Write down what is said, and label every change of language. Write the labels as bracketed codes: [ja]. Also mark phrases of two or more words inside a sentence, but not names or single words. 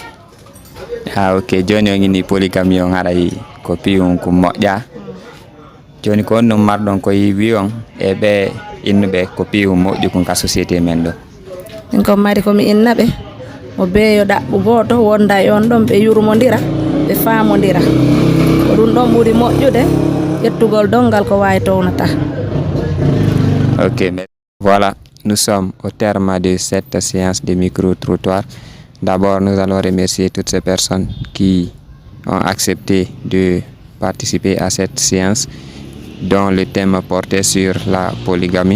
[ff] Ah ok, joni on inni polygamie on haray ko piwum ko moƴƴa joni ko on ɗum marɗon koye wi on e ɓe innuɓe ko piwum moƴƴu kon ka société men ɗo? min ko mari komi innaɓe mo beeyo ɗaɓɓu goto wonda e on ɗon ɓe yurmodira ɓe famodira ko ɗum ɗon ɓuuri moƴƴude ƴettugol dongal ko wawi townata. [fr] Ok, voilà, nous sommes au terme de cette séance de micro-trottoir. D'abord, nous allons remercier toutes ces personnes qui ont accepté de participer à cette séance dont le thème portait sur la polygamie.